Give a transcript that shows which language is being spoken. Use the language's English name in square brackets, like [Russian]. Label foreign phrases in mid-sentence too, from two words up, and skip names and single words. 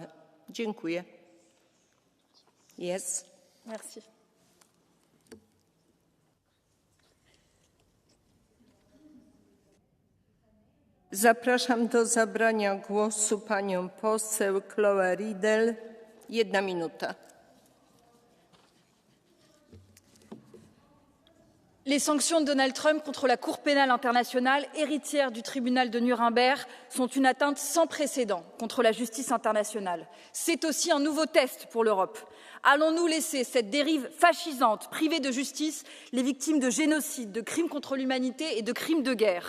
[Polish] Dziękuję. Yes. Merci. Zapraszam do zabrania głosu panią poseł Chloe Riedel. 1 minuta. [French] Les sanctions de Donald Trump contre la Cour pénale internationale, héritière du tribunal de Nuremberg, sont une atteinte sans précédent contre la justice internationale. C'est aussi un nouveau test pour l'Europe. Allons-nous laisser cette dérive fascisante priver de justice les victimes de génocide, de crimes contre l'humanité et de crimes de guerre?